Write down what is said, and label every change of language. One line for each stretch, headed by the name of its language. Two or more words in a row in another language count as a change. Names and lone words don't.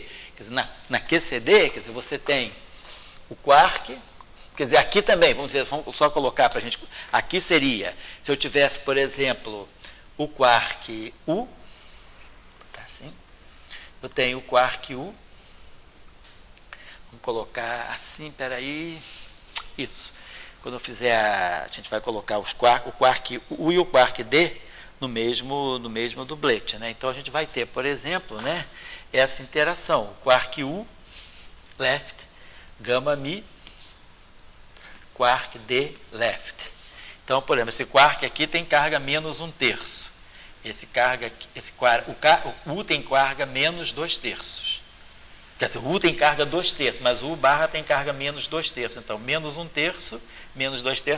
Portuguese: Quer dizer, na QCD, quer dizer, você tem o quark, quer dizer, aqui também, vamos só colocar para a gente, aqui seria, se eu tivesse, por exemplo, o quark U, tá assim, eu tenho o quark U, vamos colocar assim, peraí, isso. Quando eu fizer, a gente vai colocar o quark U e o quark D no mesmo doublet, né? Então a gente vai ter, por exemplo, né, essa interação, o quark U, left, gama mi, quark D, left. Então, por exemplo, esse quark aqui tem carga menos 1/3. O U tem carga menos 2/3. Quer dizer, o U tem carga 2/3, mas o U barra tem carga menos 2/3. Então, menos 1/3, menos 2/3.